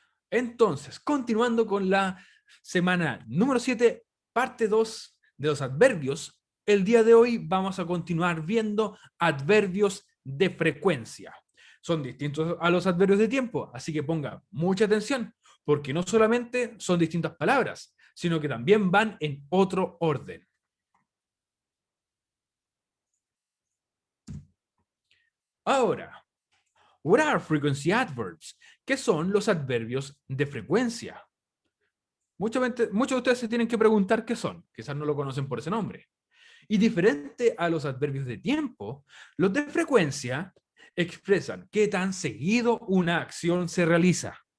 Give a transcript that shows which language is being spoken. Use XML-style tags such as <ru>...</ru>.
<es>Entonces, continuando con la semana número 7, parte 2 de los adverbios, el día de hoy vamos a continuar viendo adverbios de frecuencia. Son distintos a los adverbios de tiempo, así que ponga mucha atención, porque no solamente son distintas palabras, sino que también van en otro orden. Ahora,</es> <en>what are frequency adverbs?</en> <es>¿Qué son los adverbios de frecuencia? Muchos de ustedes se tienen que preguntar qué son, quizás no lo conocen por ese nombre. Y diferente a los adverbios de tiempo, los de frecuencia expresan qué tan seguido una acción se realiza.</es>